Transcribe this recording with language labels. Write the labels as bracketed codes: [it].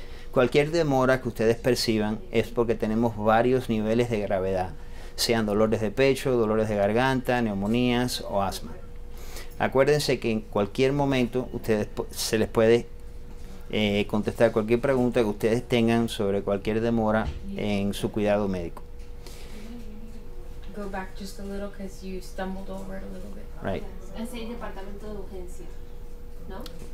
[es] Cualquier demora que ustedes perciban es porque tenemos varios niveles de gravedad, sean dolores de pecho, dolores de garganta, neumonías o asma. Acuérdense que en cualquier momento se les puede contestar cualquier pregunta que ustedes tengan sobre cualquier demora en su cuidado médico. [en] go back just a little because you stumbled over it a little bit. Right. [es] Es el departamento de urgencia, ¿no?